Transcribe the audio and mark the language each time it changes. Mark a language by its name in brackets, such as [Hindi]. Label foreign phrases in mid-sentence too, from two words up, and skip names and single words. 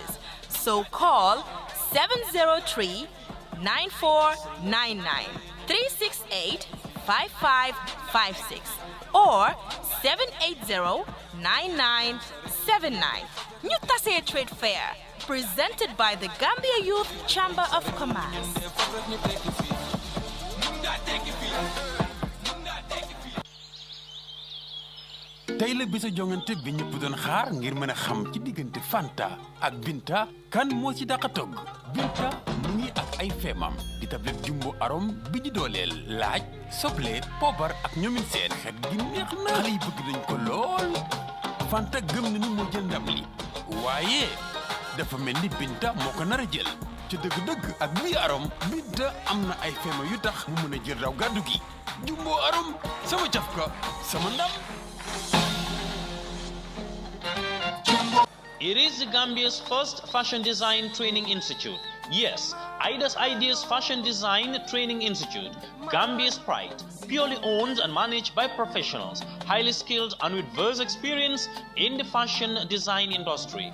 [English] So call 703-9499, 368-5556 or 780-9979. New Tase Trade Fair, presented by the Gambia Youth Chamber of Commerce. [Wolof] tey la bisa jongante bi ñëpp doon xaar ngir mën a xam ci diggante Fanta ak Binta kan moo ci dàq togg Binta mu ngi ak ay feemam di tablette jumbo arom bi ñu dooleel laaj soble poobar ak ñoomin seen xet gi neex na xale yi bëgg nañ ko lool Fanta gëm na ni moo jël ndam li waaye dafa mel ni Binta moo ko nar a jël ci dëgg-dëgg ak bii arom Binta am na ay feema yu tax mu mën a jël raw gàddu gi jumbo arom sama cafka sama ndam. [English] It is the Gambia's first fashion design training institute. Yes, Ida's Ideas Fashion Design Training Institute, Gambia's pride, purely owned and managed by professionals, highly skilled and with vast experience in the fashion design industry.